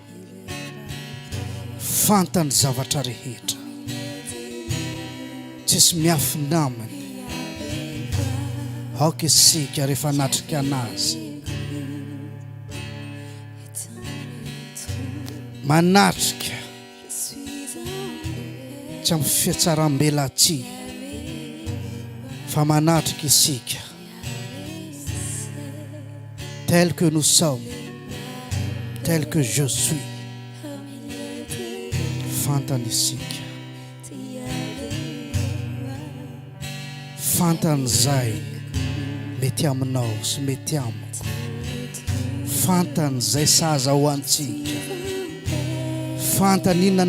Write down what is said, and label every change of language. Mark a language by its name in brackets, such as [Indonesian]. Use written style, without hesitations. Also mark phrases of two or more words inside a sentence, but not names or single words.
[Malagasy] fantany zavatra rehetra tsisy miafinamany aoka isika rehefa natrika anazy manatrika tsy amin'ny fiatsaram-belatsy fa manatrika isika [French] tel que nous sommes, tel que je suis. [Malagasy] Fantany isika fantany izay mety aminao sy mety amiko fantany izay saza ho antsika fantany inona